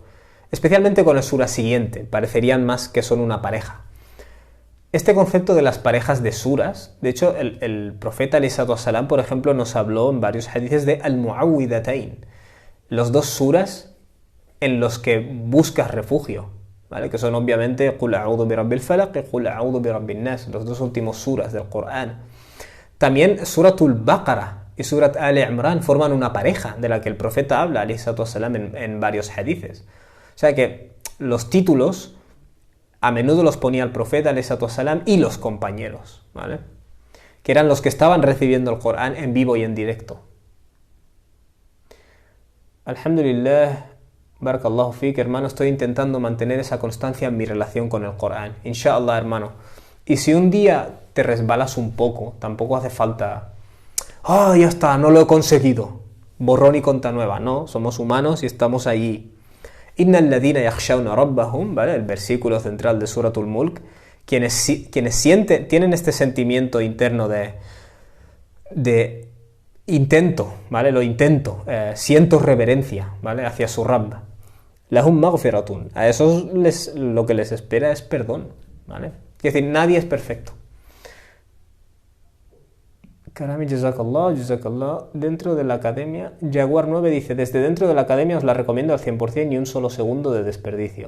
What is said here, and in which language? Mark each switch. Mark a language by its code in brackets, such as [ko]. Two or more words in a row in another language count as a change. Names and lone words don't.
[es] Especialmente con el sura siguiente, parecerían más que son una pareja. Este concepto de las parejas de suras, de hecho, el profeta ﷺ, por ejemplo, nos habló en varios hadices de al-mu'awwidhatayn, los dos suras en los que buscas refugio, ¿vale? Que son obviamente [ar] قل أعوذ برب الفلق y قل أعوذ برب الناس, [es] los dos últimos suras del Corán. También Suratul Baqara y Surat Al-Imran forman una pareja de la que el profeta habla ﷺ en varios hadices. O sea que los títulos a menudo los ponía el profeta ﷺ y los compañeros, ¿vale? Que eran los que estaban recibiendo el Corán en vivo y en directo. [ar] الحمد لله، بارك الله فيك, [es] hermano, estoy intentando mantener esa constancia en mi relación con el Corán. Inshallah, hermano. Y si un día te resbalas un poco, tampoco hace falta... ya está, no lo he conseguido. Borrón y cuenta nueva. No, somos humanos y estamos allí. [ar] إن الذين يخشون ربهم, [es] ¿vale? El versículo central de Suratul Mulk, quienes tienen este sentimiento interno de intento, ¿vale? Lo intento, siento reverencia, ¿vale? Hacia su Rabb. [ar] لهم مغفرة. [es] A esos lo que les espera es perdón, ¿vale? Es decir, nadie es perfecto. Karami, jazakallah. Dentro de la academia, Jaguar 9 dice, desde dentro de la academia os la recomiendo al 100%, ni un solo segundo de desperdicio.